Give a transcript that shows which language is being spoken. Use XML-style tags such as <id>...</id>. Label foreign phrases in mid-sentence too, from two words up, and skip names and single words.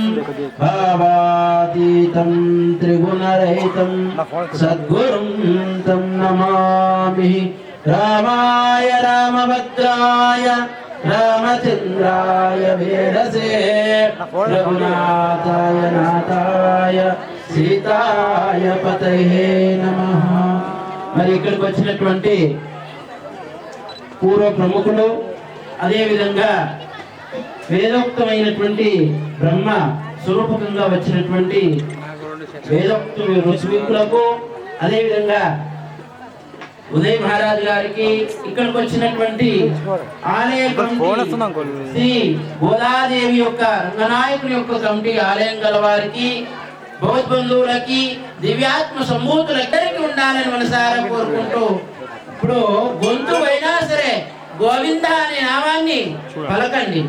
<sa>भावातीतं त्रिगुणरहितं सद्गुरुं तं नमामि रामाय रामभद्राय रामचंद्राय वेदसे रघुनाथाय नाथाय सीताय पतये नमः।</sa> <te>మరి ఇక్కడికి వచ్చినటువంటి పూర్వ ప్రముఖులు అదేవిధంగా వేదోక్తమైనటువంటి బ్రహ్మ స్వరూపకంగా వచ్చినటువంటి వేదోక్త ఋషికులకు అదేవిధంగా ఉదయ్ మహారాజ్ గారికి ఇక్కడికి వచ్చినటువంటి ఆలయ శ్రీ గోదాదేవి యొక్క రంగనాయకుని యొక్క కమిటీ ఆలయం గల వారికి భగవద్బంధువులకి దివ్యాత్మ సంభూతులెక్కడికి ఉండాలని మనసారా కోరుకుంటూ ఇప్పుడు గొంతు అయినా సరే గోవింద అనే నామాన్ని పలకండి.</te>